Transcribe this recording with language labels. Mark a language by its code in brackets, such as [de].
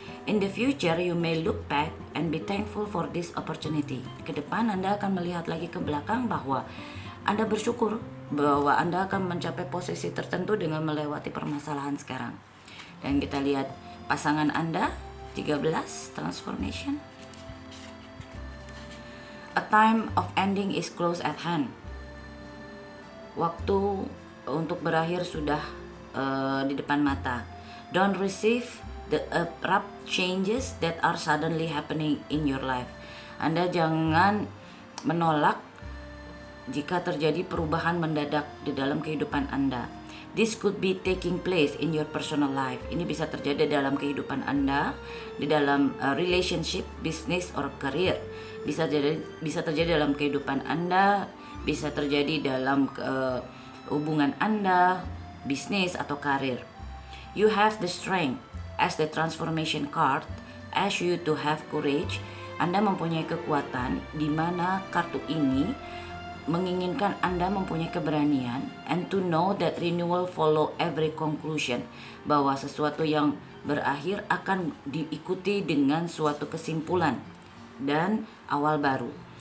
[en] In the future you may look back and be thankful for this opportunity. [id] Ke depan Anda akan melihat lagi ke belakang bahwa Anda bersyukur bahwa Anda akan mencapai posisi tertentu dengan melewati permasalahan sekarang. Dan kita lihat pasangan Anda 13, transformation. [en] A time of ending is close at hand. [id] Waktu untuk berakhir sudah di depan mata. [en] Don't receive the abrupt changes that are suddenly happening in your life. [id] Anda jangan menolak jika terjadi perubahan mendadak di dalam kehidupan Anda. [en] This could be taking place in your personal life. [id] Ini bisa terjadi dalam kehidupan Anda, di dalam [en] relationship, business, or career. [id] Bisa terjadi dalam kehidupan Anda, bisa terjadi dalam hubungan Anda, bisnis atau karir. [en] You have the strength as the transformation card, ask you to have courage. [id] Anda mempunyai kekuatan di mana kartu ini menginginkan Anda mempunyai keberanian, [en] and to know that renewal follow every conclusion, [id] bahwa sesuatu yang berakhir akan diikuti dengan suatu kesimpulan dan awal baru.